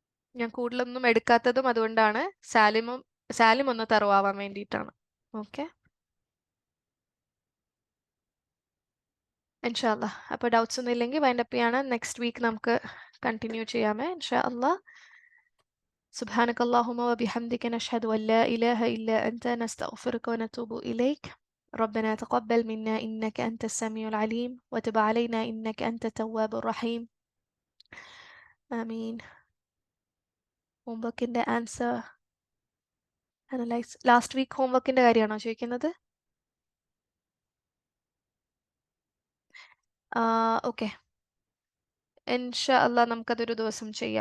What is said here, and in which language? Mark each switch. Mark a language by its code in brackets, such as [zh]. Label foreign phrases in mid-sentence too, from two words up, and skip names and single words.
[ml] ഞാൻ കൂടുതലൊന്നും എടുക്കാത്തതും അതുകൊണ്ടാണ്. സാലിം ഒന്ന് തറവാവാൻ വേണ്ടിയിട്ടാണ്. ഓക്കെ, [ar] إن شاء الله. [ml] അപ്പോൾ ഡൗട്ട്സ് ഒന്നും ഇല്ലെങ്കിൽ വൈൻഡപ്പ് ചെയ്യാണ്. [en] next week [ml] നമുക്ക് കണ്ടിന്യൂ ചെയ്യാമേ [ar] إن شاء الله. سبحانك اللهم وبحمدك نشهد أن لا إله إلا أنت نستغفرك ونتوب إليك. ربنا تقبل منا إنك أنت السميع العليم وتب علينا إنك أنت التواب الرحيم. آمين. [en] homework's answer analyse. last week homework's [ml] കാര്യമാണോ ചോദിക്കുന്നത്? ഓക്കെ, [ar] إن شاء الله [ml] നമുക്കതൊരു ദിവസം ചെയ്യാം.